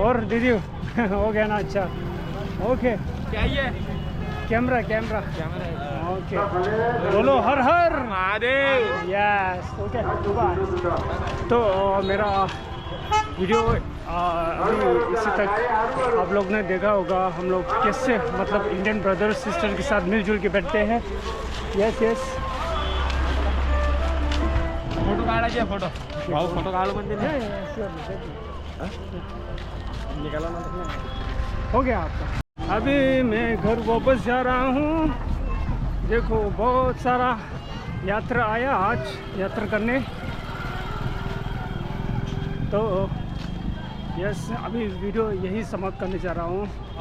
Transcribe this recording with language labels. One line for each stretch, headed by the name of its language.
Hindi: और दीदी हो गया ना? अच्छा ओके कैमरा ओके बोलो हर हर महादेव। यस ओके तो मेरा वीडियो अभी इसी तक आप लोग ने देखा होगा हम लोग कैसे मतलब इंडियन ब्रदर्स सिस्टर के साथ मिलजुल के बैठते हैं।
English: yes
Marathi: फोटो काढायचे फोटो काढ म्हणजे निकाला ना
Hindi: हो गया आपका। अभी मैं घर वापस जा रहा हूँ। देखो बहुत सारा यात्रा आया आज यात्रा करने। तो यस अभी वीडियो यही समाप्त करने जा रहा हूँ।